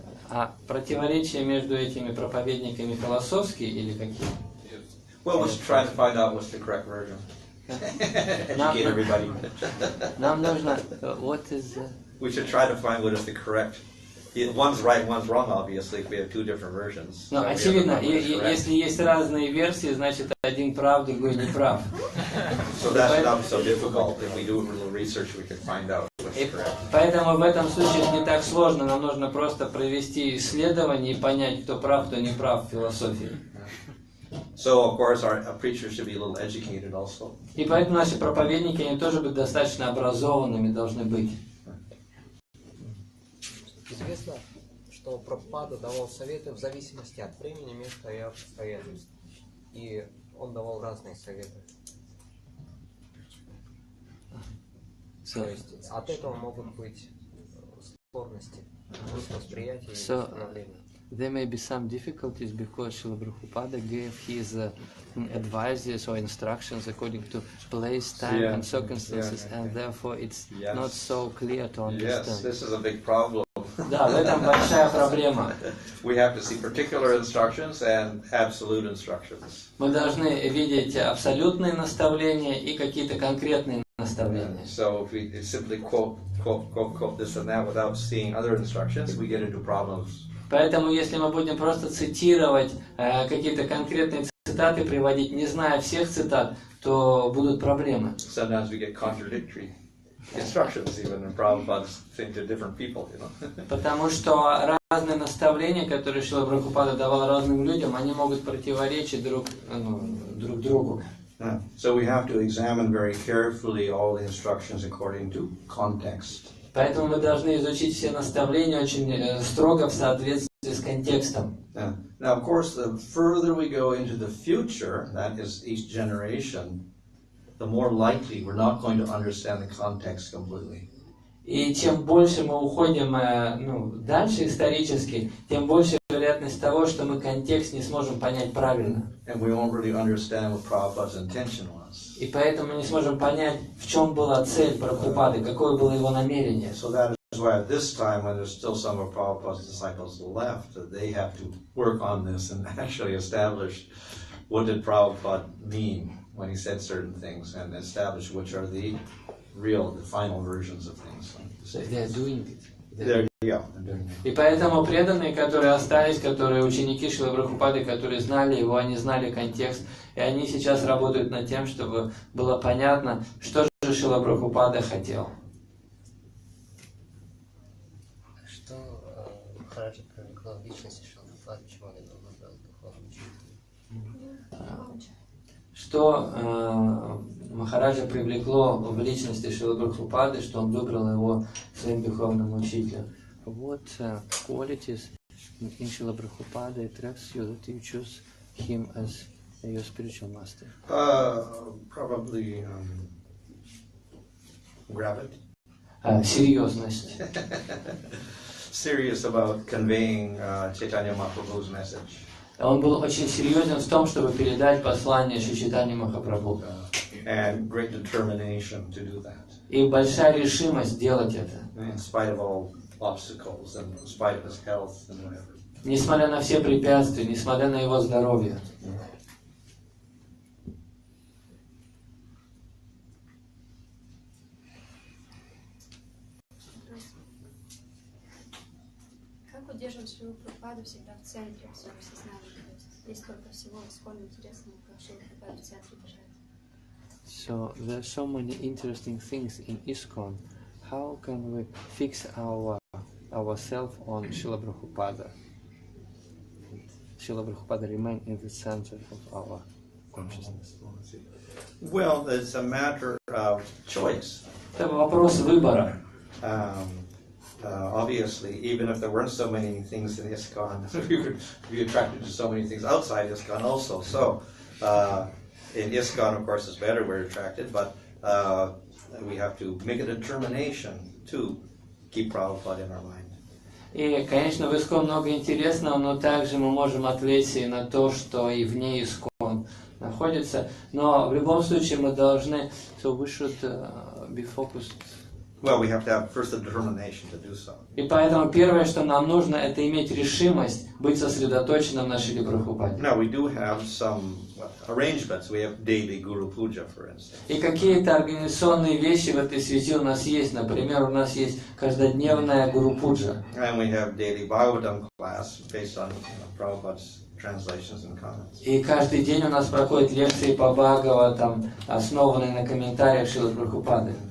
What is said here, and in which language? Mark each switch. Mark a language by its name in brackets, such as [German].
[Russian] А противоречия между этими проповедниками философские или какие? [English] Well, let's try to find out what's the correct version. Educate everybody. [Russian] Нам нужно, [English] what is We should try to find what is the correct. One's right, one's wrong, obviously, if we have two different versions. [Russian] Ну, очевидно, если есть разные версии, значит один прав, другой не прав. [English] So that should not be so difficult. If we do a little research, we can find out what's correct. [Russian] Поэтому в этом случае не так сложно, нам нужно просто провести исследование и понять, кто прав, кто не прав в философии. [English] So, of course, our preachers should be a little educated also. [Russian] И поэтому наши проповедники, они тоже быть достаточно образованными должны быть. Известно, что Прабхупада давал советы в зависимости от времени, места и обстоятельств. И он давал разные советы. То есть от этого могут быть сложности в восприятии и становлении. [English] There may be some difficulties because Srila Prabhupada gave his advices or instructions according to place, time, and circumstances, and therefore it's not so clear to understand. Yes, this is a big problem. [Russian] Да, в этом большая проблема. [English] We have to see particular instructions and absolute instructions. [Russian] Мы должны видеть абсолютные наставления и какие-то конкретные наставления. [English] So if we simply quote this and that without seeing other instructions, we get into problems. [Russian] Поэтому, если мы будем просто цитировать какие-то конкретные цитаты, приводить, не зная всех цитат, то будут проблемы. [English] Sometimes we get contradictory instructions, even in Prabhupada's thing to different people, you know. [Russian] Потому что разные наставления, которые Шрила Прабхупада давал разным людям, они могут противоречить друг другу. [English] So we have to examine very carefully all the instructions according to context. [Russian] Поэтому мы должны изучить все наставления очень строго в соответствии с контекстом. [English] Now, of course, the further we go into the future, that is each generation, the more likely we're not going to understand the context completely. [Russian] И чем больше мы уходим дальше исторически, тем больше вероятность того, что мы контекст не сможем понять правильно. [English] And we won't really understand what Prabhupada's intention was. [Russian] И поэтому не сможем понять, в чем была цель Прабхупады, какое было его намерение. [English] So that is why at this time, when there's still some of Prabhupada's disciples left, they have to work on this and actually establish what did Prabhupada mean when he said certain things, and establish which are the final versions of things. They are doing it. They're doing it. [Russian] И поэтому преданные, которые остались, которые ученики Шрилы Прабхупады, которые знали его, они знали контекст, и они сейчас работают над тем, чтобы было понятно, что же Шрила Прабхупада хотел. Что Махараджа привлекло в личности Шрилы Прабхупады, почему он его выбрал духовным учителем? Что Махараджа привлекло в личности Шрилы Прабхупады, что он выбрал его своим духовным учителем? [English] What qualities in Srila Prabhupada attracts you that you choose him as your spiritual master? Probably gravity. [Russian] Серьезность. [English] Serious about conveying Chaitanya Mahaprabhu's message. [Russian] Он был очень серьезен в том, чтобы передать послание Шри Чайтаньи Махапрабху. [English] And great determination to do that. [Russian] И большая решимость делать это. [English] In spite of all obstacles and in spite of his health and whatever. [Russian] Несмотря на все препятствия, несмотря на его здоровье. Как удерживать Шрилу Прабхупаду всегда в центре своего сознания? То есть есть столько всего исконно интересного, как Шрилу Прабхупаду в центре держать. [English] So there are so many interesting things in ISKCON. How can we fix ourselves on Srila Prabhupada? Srila Prabhupada remain in the center of our consciousness. Well, it's a matter of choice. [Russian] Это вопрос выбора. [English] Obviously, even if there weren't so many things in ISKCON, we would be attracted to so many things outside ISKCON also. So, in ISKCON, of course, it's better we're attracted, but we have to make a determination to keep Prabhupada in our mind. [Russian] И, конечно, в ИСККОН много интересного, но также мы можем ответить и на то, что и вне ИСККОН находится. Но в любом случае мы должны, [English] so we should be focused. Well, we have to have first a determination to do so. [Russian] И поэтому первое, что нам нужно, это иметь решимость быть сосредоточенным на Шриле Прабхупаде. [English] Now we do have some arrangements. We have daily Guru Puja, for instance. [Russian] И какие-то организационные вещи в этой связи у нас есть. Например, у нас есть каждодневная Гуру Пуджа. [English] And we have daily Bhagavatam class based on Prabhupada's translations and comments. [Russian] И каждый день у нас проходят лекции по Бхагаватам, основанные на комментариях Шрилы Прабхупады.